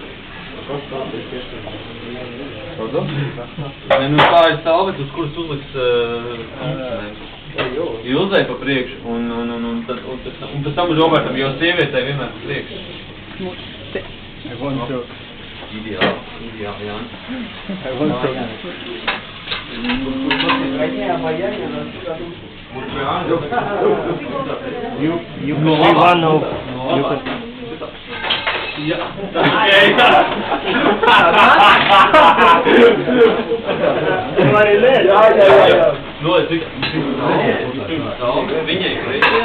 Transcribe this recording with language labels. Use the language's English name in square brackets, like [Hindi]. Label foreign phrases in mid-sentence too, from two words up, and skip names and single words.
[Latvian] Ne, nu tā ir salvet, uz kuras uzliks Ilzei pa priekšu, un pēc tam Robertam, jo sievietei vienmēr pa priekšu. Ideāli, Jānis. [English] You can be one of... [Latvian] Jā. Tu vari lēt? Jā. No, es viņai kreisajā.